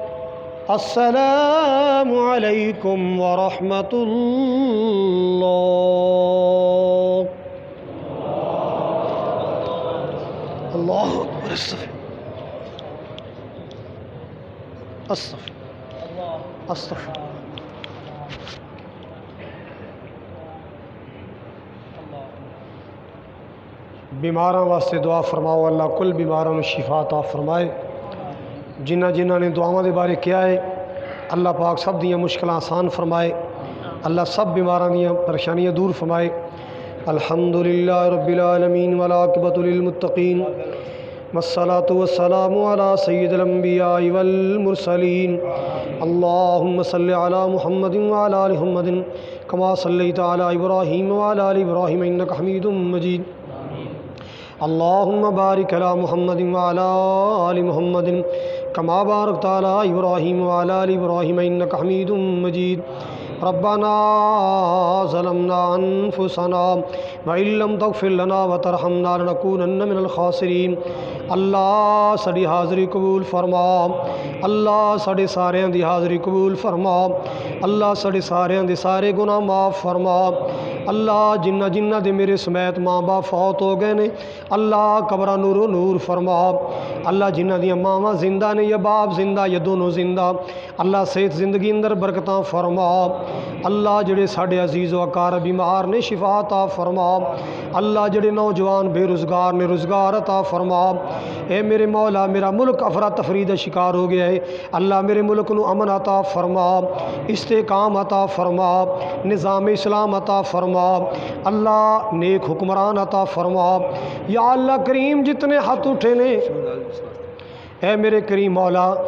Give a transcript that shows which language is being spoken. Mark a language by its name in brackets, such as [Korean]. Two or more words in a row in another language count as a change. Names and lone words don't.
[Arabic] السلام عليكم ورحمة الله الله أكبر استغفر استغفر [Punjabi] بیماراں واسطے دعا فرماؤ اللہ کل بیماروں میں شفا عطا فرمائے جنہ نے دعاواں دے بارے کیا ہے اللہ پاک سب دیاں مشکلیں آسان فرمائے اللہ سب بیماراں دیاں پریشانیاں دور فرمائے [Arabic] الحمدللہ رب العالمین والعاقبۃ للمتقین والصلاة والسلام على سید الانبیاء والمرسلین اللہم صلی علی محمد وعلی آل محمد کما صلیت علی ابراہیم وعلی آل ابراہیم انک حمید مجید اللہم بارک علی محمد وعلی آل محمد کما بارکت علی ابراہیم وعلی آل ابراہیم انک حمید مجید ربنا ظلمنا انفسنا وإن لم تغفر لنا وترحمنا لنكونن من الخاسرین [Punjabi] اللہ ساڈی حاضری قبول فرما اللہ ساڈے ساریاں دی حاضری قبول فرما اللہ ساڈے ساریاں دے سارے گناہ معاف فرما اللہ جنہ دے میرے سمیت ماں باپ فوت ہو گئے نے اللہ قبرہ نور و نور فرما اللہ جنہ دیاں ماواں زندہ نے یا باپ زندہ یا دونوں زندہ اللہ صحت زندگی اندر برکتاں فرما اللہ جڑے ساڈے عزیز و اقارب بیمار نے شفا عطا فرما اللہ جڑے نوجوان بے روزگار نے روزگار عطا فرما اے میرے مولا میرا ملک افراتفری دا شکار ہو گیا ہے اللہ میرے ملک نو امن عطا فرما استحکام عطا فرما نظام اسلام عطا فرما اللہ نیک حکمران عطا فرما یا اللہ کریم جتنے ہاتھ اٹھے نے اے میرے کریم مولا